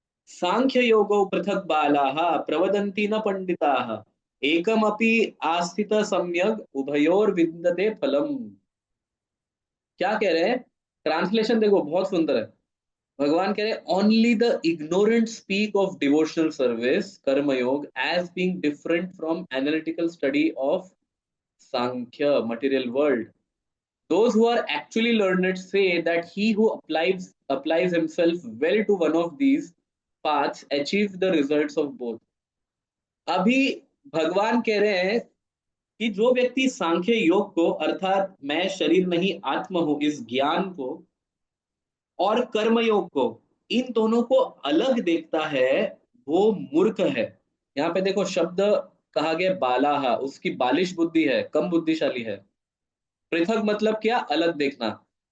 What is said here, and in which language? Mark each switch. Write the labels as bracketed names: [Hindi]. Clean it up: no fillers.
[Sanskrit] सांख्य योगो पृथक बालाः प्रवदन्ति न पंडिताः एकमपि आस्थित सम्यग उभयोर विन्दते फलम। [Hindi] क्या कह रहे हैं? ट्रांसलेशन देखो बहुत सुंदर है। भगवान कह रहे हैं [English] Only the ignorant speak of devotional service karmayoga as being different from analytical study of Sankhya material world. Those who are actually learned say that he who applies himself well to one of these paths achieve the results of both. [Hindi] अभी भगवान कह रहे हैं कि जो व्यक्ति सांख्य योग को, अर्थात मैं शरीर नहीं आत्मा हूं, इस ज्ञान को, और कर्म योग को, इन दोनों को अलग देखता है, वो मूर्ख है। यहाँ पे देखो शब्द कहा गया बालाहा, उसकी बालिश बुद्धि है, कम बुद्धिशाली है। पृथक मतलब क्या? अलग देखना।